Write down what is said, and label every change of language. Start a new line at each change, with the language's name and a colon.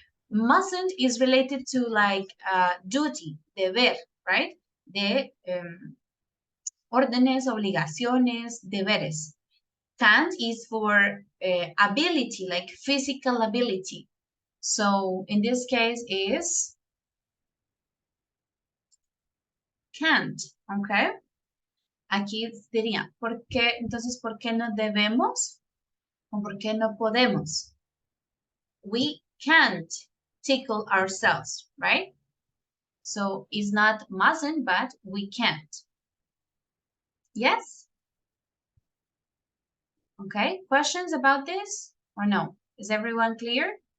English: Mustn't is related to like duty, deber, right?
Spanish: De órdenes, obligaciones, deberes.
English: Can't is for ability, like physical ability. So in this case is can't, okay?
Spanish: Aquí diría, ¿por qué? Entonces, ¿por qué no debemos? ¿O por qué no podemos?
English: We can't tickle ourselves, right? So it's not mustn't, but we can't. Yes? Okay, questions about this or no? Is everyone clear?